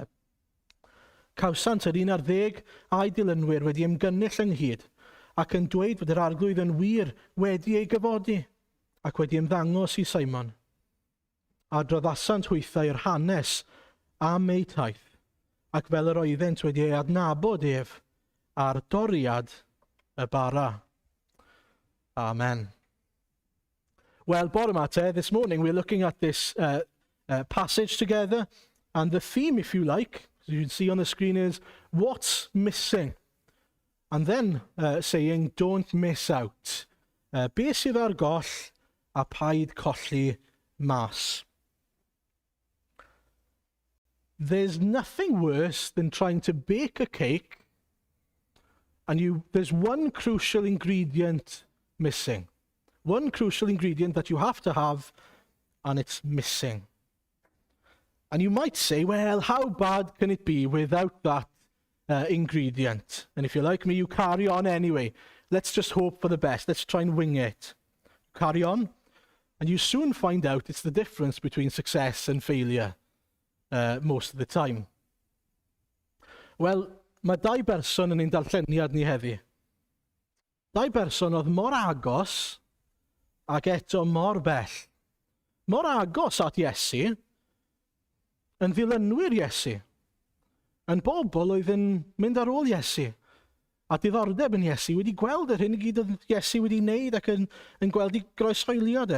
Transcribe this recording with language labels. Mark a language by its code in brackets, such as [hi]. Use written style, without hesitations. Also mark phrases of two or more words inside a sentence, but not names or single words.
[cy] Cawsant yr 11 a'i dilynwyr wedi ymgynnull ynghyd, ac yn dweud fod yr arglwydd yn wir wedi ei gyfodi, ac wedi ymddangos i Simon. A droddasant hwythau'r hanes am ei taith, ac fel yr oeddent wedi ei adnabod ef ar doriad y bara. Amen. Well, bore yma te, [en] this morning we're looking at this passage together, and the theme, if you like, as you can see on the screen, is what's missing? And then saying, don't miss out. [cy] Be sydd ar goll a paid colli mas. [en] There's nothing worse than trying to bake a cake and there's one crucial ingredient missing. One crucial ingredient that you have to have and it's missing. And you might say, well, how bad can it be without that ingredient? And if you're like me, you carry on anyway. Let's just hope for the best. Let's try and wing it. Carry on. And you soon find out it's the difference between success and failure most of the time. [cy] Wel, mae dau berson yn ein darlleniad ni heddi. Dau berson oedd mor agos ac eto mor bell. Mor agos at Iesu, yn ddilynwyr Iesu, yn bobl oedd yn mynd ar ôl Iesu, a diddordeb yn Iesu, wedi gweld yr hyn i gyd oedd Iesu wedi wneud ac yn gweld i groeshoelio de.